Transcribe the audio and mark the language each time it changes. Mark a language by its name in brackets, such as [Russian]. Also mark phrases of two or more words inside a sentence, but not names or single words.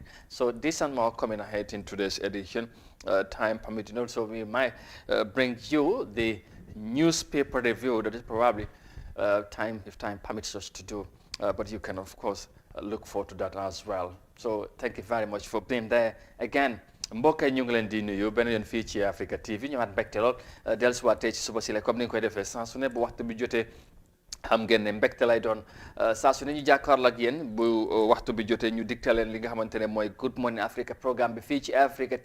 [English] So this and more coming ahead in today's edition, time permitting. Also, we might bring you the newspaper review that is probably if time permits us to do, but you can of course look forward to that as well. So thank you very much for being there again. [Wolof] mbokk yi ñu ngi leen di nuyu benn yoon fii ci Africa TV ñëwaat mbégte lool dellusiwaat tey ci suba si la comme ni ñu koy defee saa su ne bu waxtu bi jotee xam ngeen ne mbégte lay doon saa su ne ñu jàkkaarloo ak yéen bu waxtu bi jotee ñu digtal leen li nga xamante ne mooy Good Morning Africa programme bi fii ci Africa